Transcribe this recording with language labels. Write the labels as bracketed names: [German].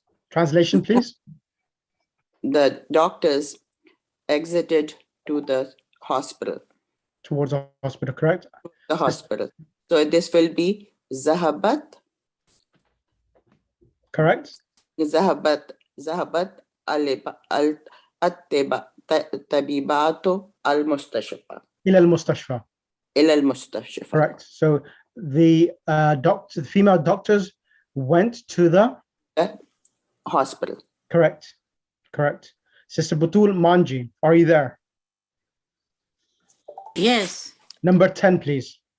[English] Translation, please. The doctors exited to the hospital. Towards the hospital, correct? The hospital. So this will be ذهبت. Correct. [Arabic] ذهبت الطبيبات المستشفى. إلى المستشفى. إلى المستشفى. [English] Correct. So the the female doctors went to the hospital. Correct. Correct. Sister Butul Manji, are you there? Yes. Number 10, please.